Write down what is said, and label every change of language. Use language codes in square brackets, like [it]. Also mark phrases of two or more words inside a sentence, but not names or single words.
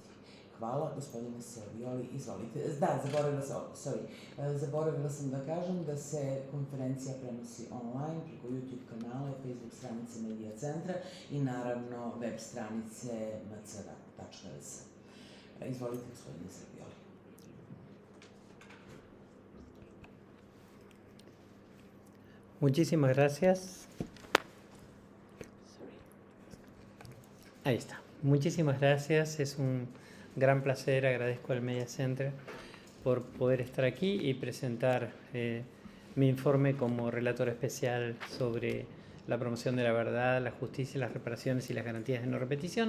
[sr] Hvala, gospodine Savioli, izvolite. Da, zaboravila sam da kažem da se konferencija prenosi online preko YouTube kanala i Facebook stranice Media Centra i naravno web stranice mcr.rs. Izvolite, gospodine Savioli. [es] Muchísimas gracias. Ahí está. Muchísimas gracias. Es un gran placer. Agradezco al Media Center por poder estar aquí y presentar mi informe como relator especial sobre la promoción de la verdad, la justicia, las reparaciones y las garantías de no repetición.